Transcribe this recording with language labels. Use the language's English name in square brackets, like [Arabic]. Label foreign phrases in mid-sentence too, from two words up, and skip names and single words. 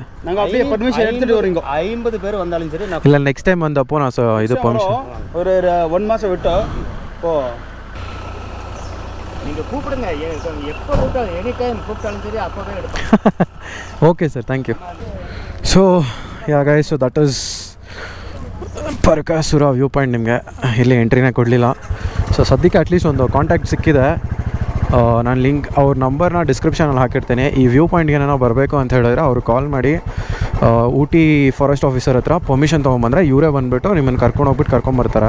[Tamil] நாங்கள் அப்படியே பர்மிஷன் எடுத்துகிட்டு வரீங்க 50 பேர் வந்தாலும் சரி நான் இல்லை [English] next time [Tamil] வந்தப்போ நான் இது பர்மிஷன் ஒரு 1 மாதம் விட்டோம் ஓ நீங்கள் கூப்பிடுங்க எப்போ கூப்பிட்டாலும் [English] any time [Tamil] கூப்பிட்டாலும் சரி அப்போவே எடுப்பேன் [English] okay sir thank you so ya guys so that is [Kannada] ಪರ್ಕಾಸುರ ವ್ಯೂ ಪಾಯಿಂಟ್ ನಿಮಗೆ ಇಲ್ಲಿ ಎಂಟ್ರಿನೇ ಕೊಡಲಿಲ್ಲ. ಸೊ ಸದ್ಯಕ್ಕೆ ಅಟ್ಲೀಸ್ಟ್ ಒಂದು ಕಾಂಟ್ಯಾಕ್ಟ್ ಸಿಕ್ಕಿದೆ. ನಾನು ಲಿಂಕ್ ಅವ್ರ ನಂಬರ್ನ ಡಿಸ್ಕ್ರಿಪ್ಷನಲ್ಲಿ ಹಾಕಿರ್ತೀನಿ. ಈ [English] view point [Kannada] ಏನೋ ಬರಬೇಕು ಅಂತ ಹೇಳಿದ್ರೆ ಅವ್ರು ಕಾಲ್ ಮಾಡಿ ಊಟಿ [English] forest officer [Kannada] ಹತ್ರ ಪರ್ಮಿಷನ್ ತೊಗೊಂಬಂದರೆ ಇವರೇ ಬಂದುಬಿಟ್ಟು ನಿಮ್ಮನ್ನು ಕರ್ಕೊಂಡೋಗ್ಬಿಟ್ಟು ಕರ್ಕೊಂಬರ್ತಾರೆ.